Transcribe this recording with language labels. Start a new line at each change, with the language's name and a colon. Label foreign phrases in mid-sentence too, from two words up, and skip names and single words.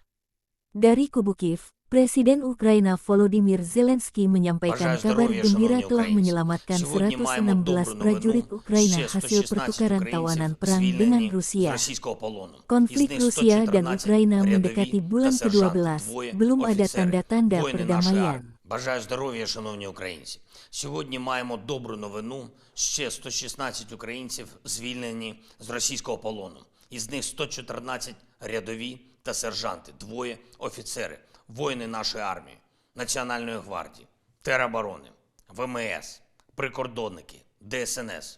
Indonesian: Dari kubu Kiev, Presiden Ukraina Volodymyr Zelensky menyampaikan kabar gembira telah menyelamatkan 116 prajurit Ukraina hasil pertukaran tawanan perang dengan Rusia. Konflik Rusia dan Ukraina mendekati bulan ke-12, belum ada tanda-tanda perdamaian.
Ukrainian: Бажаю здоров'я, шановні українці. Сьогодні маємо добру новину. Ще 116 українців звільнені з російського полону. Із них 114 рядові та сержанти, 2 офіцери. Воїни нашої армії, Національної гвардії, тероборони, ВМС, прикордонники, ДСНС.